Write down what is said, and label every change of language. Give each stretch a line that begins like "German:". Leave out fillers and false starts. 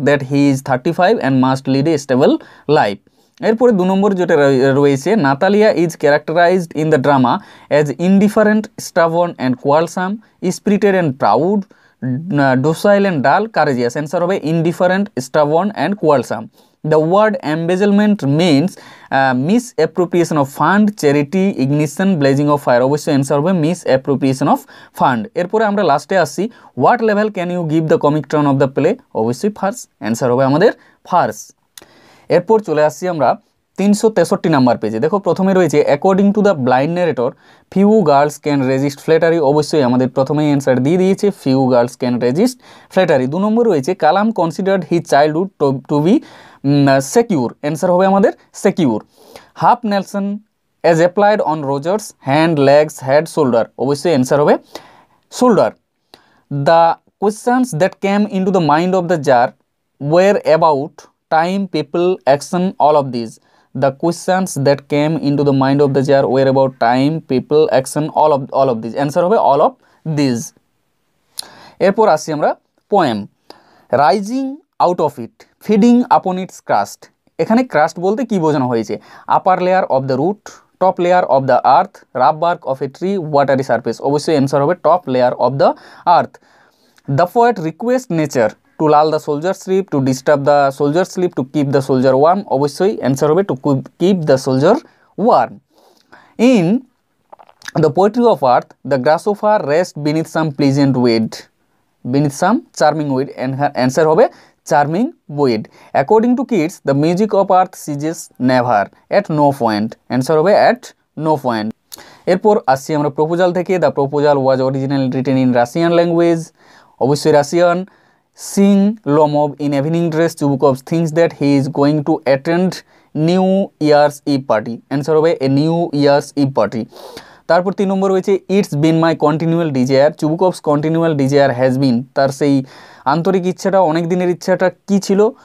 English: That he is 35 and must lead a stable life.
Bangla: এরপরে 2 নম্বর যেটা রয়েছে,
English: Natalia is characterized in the drama as indifferent, stubborn and quarrelsome, spirited and proud, docile and dull, courageous। Answer হবে indifferent, stubborn and quarrelsome। The word embezzlement means misappropriation of fund, charity, ignition, blazing of fire।
Bangla: অবশ্যই answer হবে
English: misappropriation of fund।
Bangla: এরপরে আমরা লাস্টে আসছি,
English: what level can you give the comic turn of the play?
Bangla: অবশ্যই first, answer হবে আমাদের first. এরপর চলে আসছি আমরা 363 নাম্বার পেজে। দেখো প্রথমে রয়েছে
English: According to the blind narrator few girls can resist flattery.
Bangla: অবশ্যই আমাদের প্রথমেই অ্যান্সার দিয়ে দিয়েছে,
English: Few girls can resist flattery.
Bangla: 2 নম্বর রয়েছে
English: Kalam considered his childhood to be secure. Answer হবে আমাদের secure. Half Nelson as applied on Roger's hand, legs, head, shoulder.
Bangla: অবশ্যই answer হবে
English: Shoulder. The questions that came into the mind of the jar were about time, people, action, all of these। The questions that came into the mind of the jar were about time, people, action, all of these। Answer হবে all of these।
Bangla: এরপর আসছি আমরা
English: Poem, rising out of it, feeding upon its crust.
Bangla: এখানে crust বলতে কি বোঝানো হয়েছে?
English: Upper layer of the root, top layer of the earth, rough bark of a tree, watery surface.
Bangla: অবশ্যই অ্যান্সার হবে
English: Top layer of the earth. The poet request nature to lull the soldier sleep, to disturb the soldier sleep, to keep the soldier warm।
Bangla: অবশ্যই answer হবে
English: to keep the soldier warm। In the poetry of earth, the grasshopper rests beneath some pleasant weed, beneath some charming weed। অ্যান্সার হবে charming weed। According to Keats, the music of earth ceases never, at no point। অ্যান্সার হবে at no point।
Bangla: এরপর আসছি আমরা proposal থেকে,
English: The proposal was originally written in Russian language.
Bangla: অবশ্যই Russian.
English: Sing Lomov in evening dress, Chubukov thinks that he is going to attend New Year's Eve party। Answer হবে a New Year's Eve party।
Bangla: তারপর 3 নম্বর রয়েছে
English: it's been my continual desire, Chubukov's continual desire has been,
Bangla: তার সেই আন্তরিক ইচ্ছাটা, অনেক দিনের ইচ্ছাটা কি ছিল?